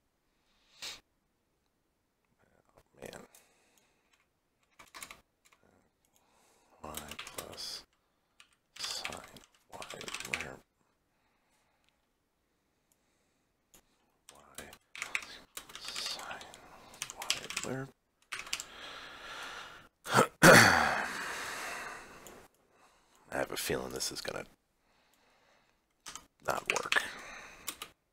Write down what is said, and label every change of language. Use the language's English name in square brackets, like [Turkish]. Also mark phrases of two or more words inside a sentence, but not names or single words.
[English] Oh, man. Y plus sine y lerp. Y sine y lerp. I have a feeling this is going to not work.